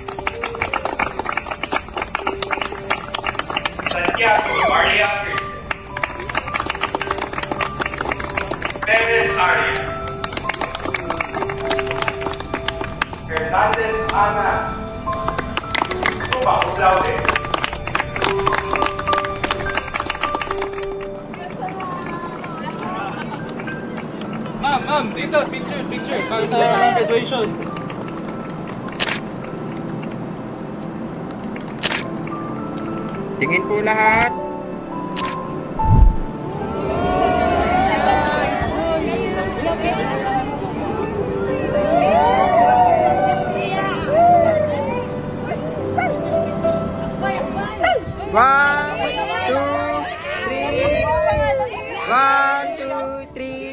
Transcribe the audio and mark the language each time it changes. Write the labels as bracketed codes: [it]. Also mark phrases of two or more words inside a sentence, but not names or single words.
[tl] Santiago Maria Kristen. Perez Aria. Hernandez Ana. [la] Summa cum laude. [tl] Ma'am, dito, picture, para sa graduation. Tingin po lahat. [en] One, two, three.